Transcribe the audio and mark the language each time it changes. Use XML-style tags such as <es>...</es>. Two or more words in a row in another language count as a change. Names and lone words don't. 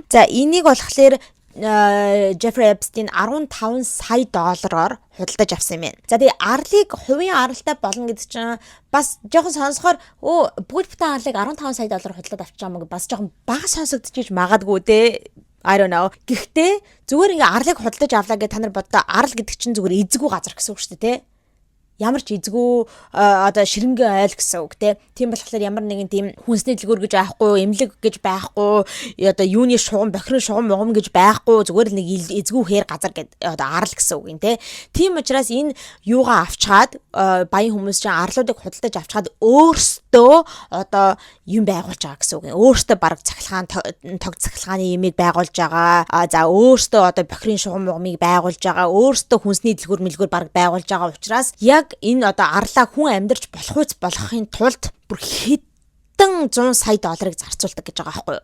<mn>За энийг болохоор Jeffrey Epstein 15 сая доллараар худалдаж авсан юм байна. За тэгээ арлыг хувийн аралтай болно гэдэг чинь бас жоохон сонсохоор бүгд бүтэн арлыг 15 сая доллараар худалдаж авчих юм уу бас жоохон бага сонсогдчихж магадгүй дээ.</mn> <en>I don't know.</en> <mn>Гэхдээ зүгээр ингээ арлыг худалдаж авлаа гэж та нар боддоо арал гэдэг чинь зүгээр эзгүй газар гэсэн үг шүү дээ, тэ? Ямар ч эзгүй одоо ширэнгэ айл гэсэн үг тийм болохоор ямар нэгэн тийм хүнсний дэлгүүр гэж байхгүй эмнэлэг гэж байхгүй одоо юуны шугам бохирын шугам могом гэж байхгүй зүгээр л нэг эзгүй хээр газар гэдэг одоо арал гэсэн үг юм тийм учраас энэ юугаа авчгаад баян хүмүүс чинь арлуудыг худалдаж авчгаад өөрсдөө одоо юм байгуулж байгаа гэсэн үг юм өөрсдөө баг цахилгаан тог цахилгааны юмыг байгуулж байгаа за өөрсдөө одоо бохирын шугам могомыг байгуулж байгаа өөрсдөө хүнсний дэлгүүр баг байгуулж байгаа учраас яг энэ одоо арлаа хүн амьдарч болохын тулд бүр хэдэн 100 сая долларыг зарцуулдаг гэж байгаа байхгүй юу?</mn>